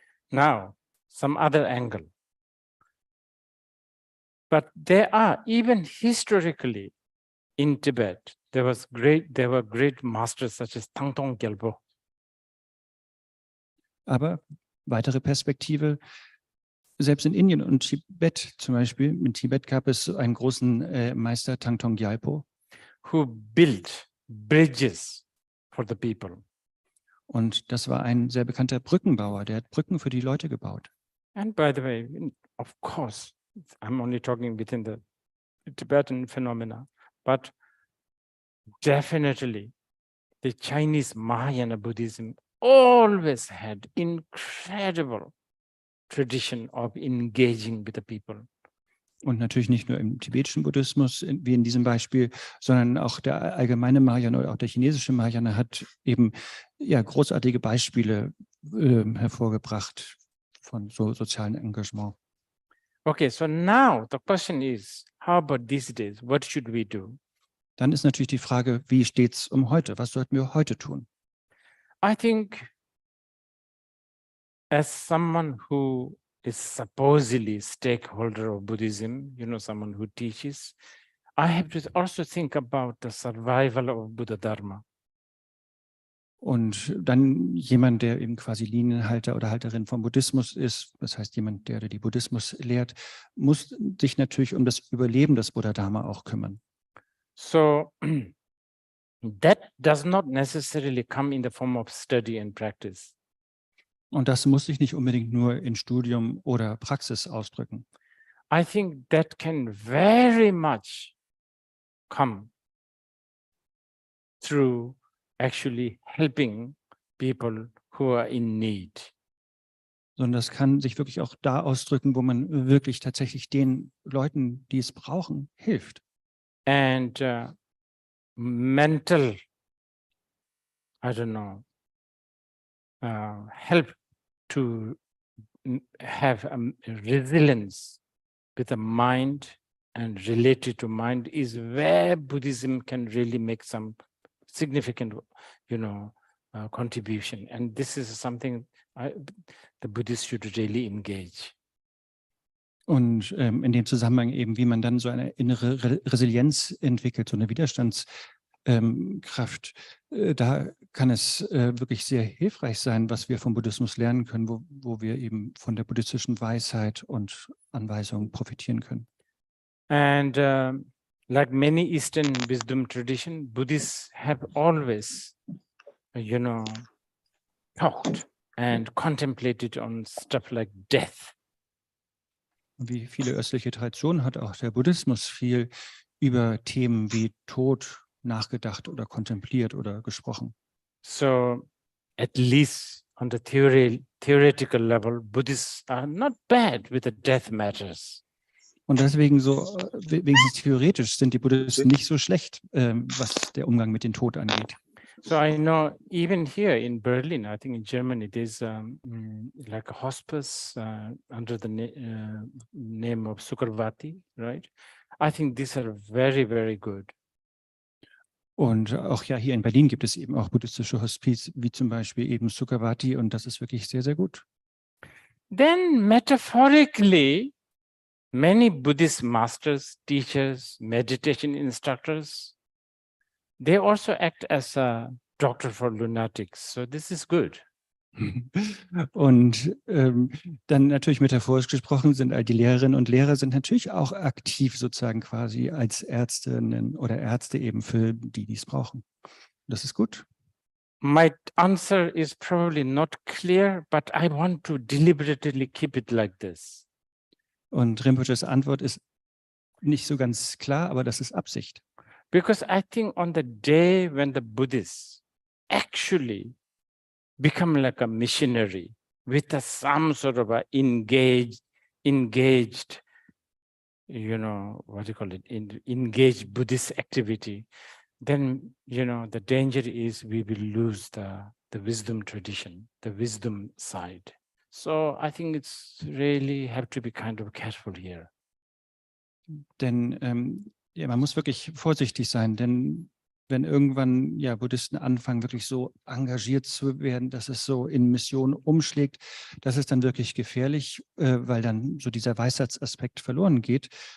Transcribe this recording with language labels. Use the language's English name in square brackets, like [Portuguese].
[English] Now, some other angle. But there are, even historically in Tibet, there were great masters such as Tangtong Gyalpo. [German] Aber weitere Perspektive, selbst in Indien und Tibet zum Beispiel, in Tibet gab es einen großen Meister, Tangtong Gyalpo, [English] who built bridges for the people. [German] Und das war ein sehr bekannter Brückenbauer, der hat Brücken für die Leute gebaut. [English] And by the way, of course, I'm only talking within the Tibetan phenomena, but definitely the Chinese Mahayana Buddhism always had incredible tradition of engaging with the people. [German] Und natürlich nicht nur im tibetischen Buddhismus, wie in diesem Beispiel, sondern auch der allgemeine Mahayana oder auch der chinesische Mahayana hat eben ja großartige Beispiele hervorgebracht von so sozialem Engagement. [English] Okay, so now the question is, how about these days? What should we do? [German] Dann ist natürlich die Frage, wie steht es um heute? Was sollten wir heute tun? [English] I think as someone who is supposedly stakeholder of Buddhism, someone who teaches, I have to also think about the survival of Buddha Dharma. [German] Und dann jemand, der eben quasi Linienhalter oder Halterin vom Buddhismus ist, das heißt jemand, der die Buddhismus lehrt, muss sich natürlich um das Überleben des Buddha Dharma auch kümmern. [English] So that does not necessarily come in the form of study and practice. [German] Und das muss sich nicht unbedingt nur in Studium oder Praxis ausdrücken. [English] I think that can very much come through actually helping people who are in need. [German] Sondern das kann sich wirklich auch da ausdrücken, wo man wirklich tatsächlich den Leuten, die es brauchen, hilft. [English] And mental, I don't know, help to have resilience with the mind and related to mind is where Buddhism can really make some significant, contribution. And this is something the Buddhists should really engage. [German] Und in dem Zusammenhang eben, wie man dann so eine innere Resilienz entwickelt, so eine Widerstandskraft, da kann es wirklich sehr hilfreich sein, was wir vom Buddhismus lernen können, wo wir eben von der buddhistischen Weisheit und Anweisungen profitieren können. [English] And like many Eastern wisdom tradition, Buddhists have always, talked and contemplated on stuff like death. [German] Wie viele östliche Traditionen hat auch der Buddhismus viel über Themen wie Tod nachgedacht oder kontempliert oder gesprochen. [English] So at least on the theoretical level, Buddhists are not bad with the death matters. [German] Und deswegen wenigstens theoretisch sind die Buddhisten nicht so schlecht, was der Umgang mit dem Tod angeht. [English] So I know even here in Berlin, I think in Germany, there's like a hospice under the name of Sukarvati, right? I think these are very, very good. [German] Und auch ja, hier in Berlin gibt es eben auch buddhistische Hospiz, wie zum Beispiel eben Sukarvati, und das ist wirklich sehr, sehr gut. [English] Then metaphorically, many Buddhist masters, teachers, meditation instructors, they also act as a doctor for lunatics. So this is good. [German] Und dann natürlich metaphorisch gesprochen sind all die Lehrerinnen und Lehrer sind natürlich auch aktiv sozusagen quasi als Ärztinnen oder Ärzte eben für die, die es brauchen. Das ist gut. [English] My answer is probably not clear, but I want to deliberately keep it like this. [German] Und Rinpoches Antwort ist nicht so ganz klar, aber das ist Absicht. [English] Because I think on the day when the Buddhists actually become like a missionary with some sort of a engaged, what do you call it, engaged Buddhist activity, then, the danger is we will lose the wisdom tradition, the wisdom side. So I think it's really have to be kind of careful here. [German] Denn ja, man muss wirklich vorsichtig sein, denn wenn irgendwann ja Buddhisten anfangen, wirklich so engagiert zu werden, dass es so in Mission umschlägt, das ist dann wirklich gefährlich, weil dann so dieser Weisheitsaspekt verloren geht.